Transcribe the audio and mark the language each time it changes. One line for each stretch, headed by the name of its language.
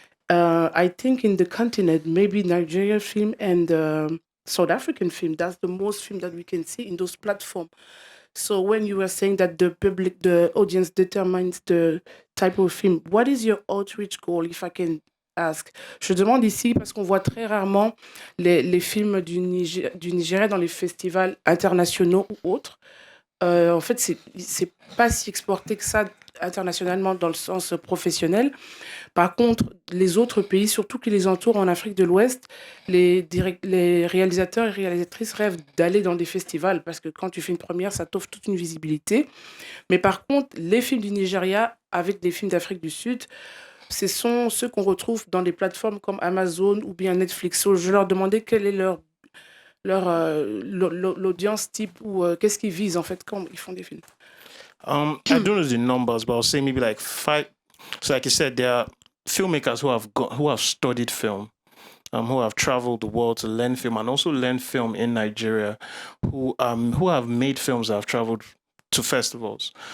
English: I think in the continent, maybe Nigerian film and South African film, that's the most film that we can see in those platforms. So when you were saying that the audience determines the type of film, what is your outreach goal, if I can ask?
French: Je demande ici parce qu'on voit très rarement les films du Nigeria dans les festivals internationaux ou autres. En fait, c'est pas si exporté que ça internationalement dans le sens professionnel. Par contre, les autres pays, surtout qui les entourent en Afrique de l'Ouest, les réalisateurs et réalisatrices rêvent d'aller dans des festivals parce que quand tu fais une première, ça t'offre toute une visibilité. Mais par contre, les films du Nigeria avec des films d'Afrique du Sud, ce sont ceux qu'on retrouve dans des plateformes comme Amazon ou bien Netflix. So, je leur demandais quelle est l'audience type ou qu'est-ce qu'ils visent en fait quand ils font des films.
English: I don't know the numbers, but I'll say maybe like 5. So, like you said, there are filmmakers who have studied film, who have traveled the world to learn film and also learn film in Nigeria, who have made films that have traveled to festivals.